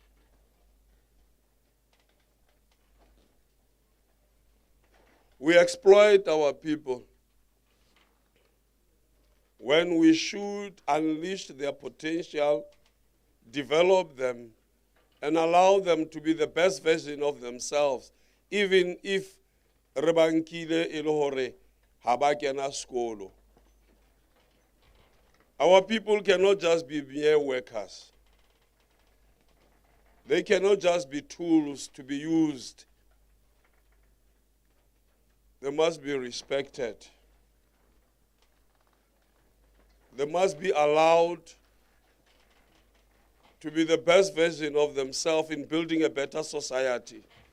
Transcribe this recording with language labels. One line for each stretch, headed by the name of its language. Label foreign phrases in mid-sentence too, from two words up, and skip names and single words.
English: We exploit our people when we should unleash their potential, develop them, and allow them to be the best version of themselves, even if
Southern Sotho: re bankile e le hore ha ba kena skolo.
English: Our people cannot just be mere workers. They cannot just be tools to be used. They must be respected. They must be allowed to be the best version of themselves in building a better society.